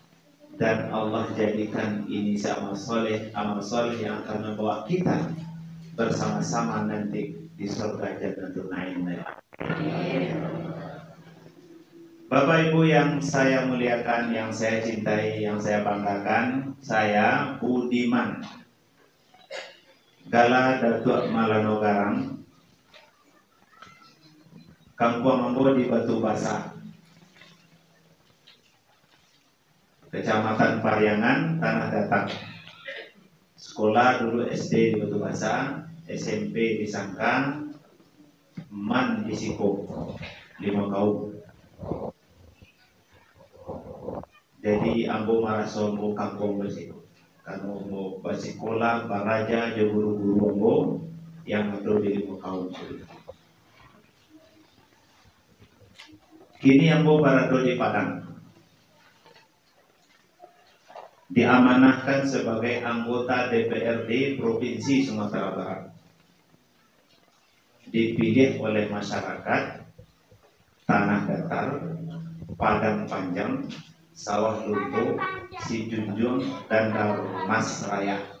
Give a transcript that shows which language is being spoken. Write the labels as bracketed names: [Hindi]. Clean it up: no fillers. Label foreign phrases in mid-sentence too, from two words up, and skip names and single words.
[Indonesian] dan Allah jadikan ini amal soleh yang akan membawa kita bersama-sama nanti di surga Jannatul Naim. Bapak Ibu yang saya muliakan, yang saya cintai, yang saya banggakan, saya Budiman Gala Datuk Malano Garang, Kampung Ambo di Batu Basah, Kecamatan Pariangan, Tanah Datar. Sekolah dulu SD di Batu Basah, SMP di Sangka, Man di Siko, 5 kaum. [Minangkabau] Jadi ambo marasombo kampung bersiko. Kalau mau bersikolah baraja je guru-guru ambo yang ada di 5 kaum. Kini ambo barado di Padang. [Indonesian] Diamanahkan sebagai anggota DPRD Provinsi Sumatera Barat. Dipilih oleh masyarakat Tanah Datar, Padang Panjang, Sawah Lunto, Sijunjung, dan Darmas Raya.